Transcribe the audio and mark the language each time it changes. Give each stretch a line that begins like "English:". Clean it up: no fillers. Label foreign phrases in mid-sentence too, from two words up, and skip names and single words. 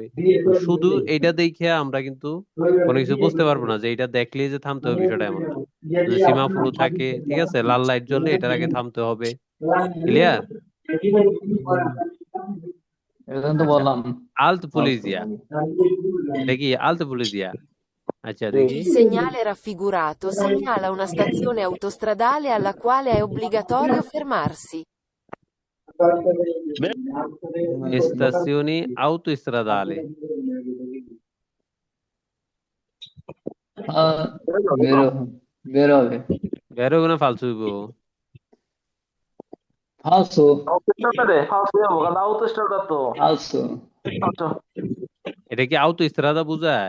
Bangla: তো শুধু এটা দেখে আমরা কিন্তু কোনো কিছু বুঝতে পারবো না যে এটা দেখলেই যে থামতে হবে, বিষয়টা এমন না। যদি সিমাফোরও থাকে, ঠিক আছে, লাল লাইট জ্বললে এটার আগে থামতে হবে। ক্লিয়ার? এটা তো আচ্ছা, বললাম। আলত Also, পুলিশিয়া, দেখি
Italian: Alt polizia.
Bangla: আচ্ছা জি দেখি,
Italian: Il segnale raffigurato segnala una stazione autostradale alla quale è obbligatorio fermarsi. stazioni autostradali,
Bangla: বেরো বের হবে। বেরো কোনো ফালতু হইবো?
Italian: Falso falso.
Bangla: এটা কি autostrada বোঝায়?